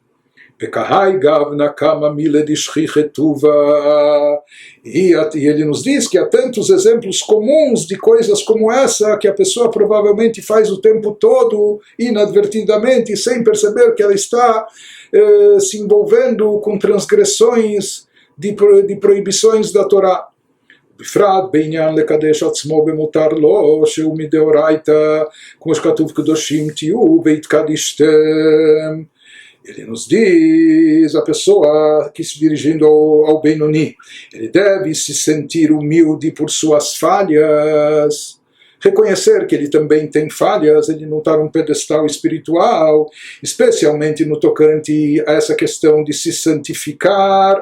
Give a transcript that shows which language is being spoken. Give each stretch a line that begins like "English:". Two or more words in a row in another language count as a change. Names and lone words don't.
Portuguese: E ele nos diz que há tantos exemplos comuns de coisas como essa, que a pessoa provavelmente faz o tempo todo, inadvertidamente, sem perceber que ela está se envolvendo com transgressões de proibições da Torá.
Hebrew: בפרט בעניין לקדש עצמו במותר לו, שהוא מדאורייתא, כמו שכתוב קדושים תהיו והתקדשתם.
Portuguese: Ele nos diz, a pessoa que se dirigindo ao Benoni, ele deve se sentir humilde por suas falhas, reconhecer que ele também tem falhas, ele não está num pedestal espiritual, especialmente no tocante a essa questão de se santificar.